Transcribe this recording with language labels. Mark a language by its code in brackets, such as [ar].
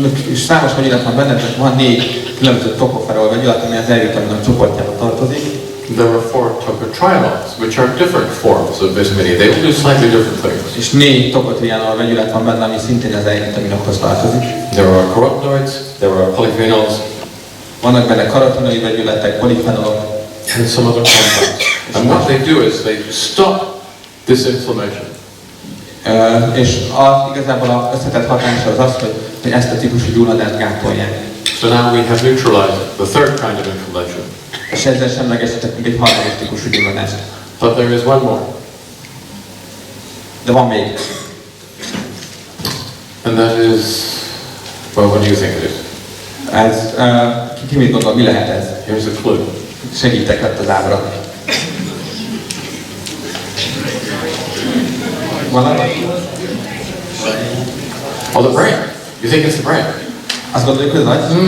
[hu] És számos vegyület van benne, tehát van 4 különböző tocopherol vegyület, ami az E-vitaminok csoportjába tartozik. [en] There are 4 tocotrienols, which are different forms of vitamin E. They all do slightly different things. [hu] És 4 tocotrienol vegyület van benne, ami szintén az E-vitaminokhoz tartozik. [en] There are carotenoids, there are polyphenols, [hu] vannak benne karotinoid vegyületek, polifenolok, [en] and some other compounds. And what they do is they stop this inflammation. [hu] És igazából az összetett hatása az, hogy ezt a típusú gyulladást gátolják. [en] So now we have neutralized the third kind of inflammation. [hu] És ezzel semlegesítettünk egy harmadik típusú gyulladást. [en] But there is one more. [hu] De van még. [en] And that is, well, what do you think it is? [hu] Ez, ki mit gondol, mi lehet ez? [en] Here's a clue. [hu] Segítek lett az ábra. Valami? [en] Oh, the brain. You think it's the brain? [hu] Azt gondoljuk, hogy nagy?